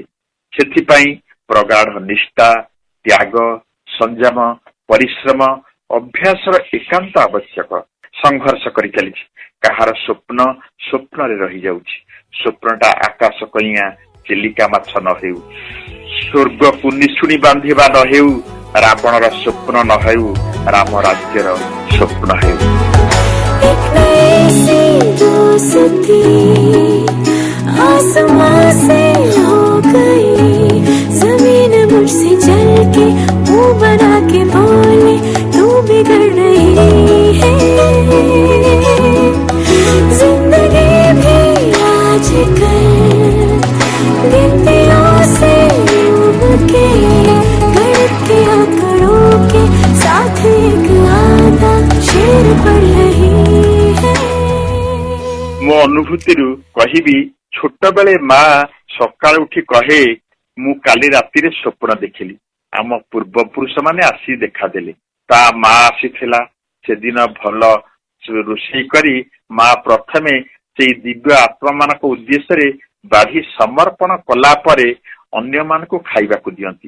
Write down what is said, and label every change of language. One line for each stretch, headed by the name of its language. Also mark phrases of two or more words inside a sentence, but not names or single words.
Odia: ସେଥିପାଇଁ ପ୍ରଗାଢ ନିଷ୍ଠା, ତ୍ୟାଗ, ସଂଯମ, ପରିଶ୍ରମ, ଅଭ୍ୟାସର ଏକାନ୍ତ ଆବଶ୍ୟକ। ସଂଘର୍ଷ କରି ଚାଲିଛି। କାହାର ସ୍ୱପ୍ନ ସ୍ୱପ୍ନରେ ରହିଯାଉଛି। ସ୍ୱପ୍ନଟା ଆକାଶ କଇଁଆ ଚିଲିକା ମାଛ ନ ହେଉ, ସ୍ୱର୍ଗକୁ ନିଶୁଣି ବାନ୍ଧିବା ନ ହେଉ, ରାବଣର ସ୍ୱପ୍ନ ନ ହେଉ, ରାମ ରାଜ୍ୟର ସ୍ୱପ୍ନ ହେଉ।
Hindi: एक नई सी दोस्ती आसमां से हो गई, जमीन मुझसे जल के मुंह बना के बोले तू बिगड़ रही है। जिंदगी भी आजकल गिनतियों से डूब के, गणित के आंकड़ों के साथ एक आधा शेर पढ़ रही है।
Odia: ମୋ ଅନୁଭୂତିରୁ କହିବି, ଛୋଟବେଳେ ମା ସକାଳୁ ଉଠି କହେ, ମୁଁ କାଲି ରାତିରେ ସ୍ୱପ୍ନ ଦେଖିଲି। ଆମ ପୂର୍ବପୁରୁଷ ମାନେ ଆସି ଦେଖାଦେଲେ। ତା ମା ଆସିଥିଲା। ସେଦିନ ଭଲ ରୋଷେଇ କରି ମା ପ୍ରଥମେ ସେଇ ଦିବ୍ୟ ଆତ୍ମା ମାନଙ୍କ ଉଦ୍ଦେଶ୍ୟରେ ବାଢି ସମର୍ପଣ କଲା ପରେ ଅନ୍ୟମାନଙ୍କୁ ଖାଇବାକୁ ଦିଅନ୍ତି।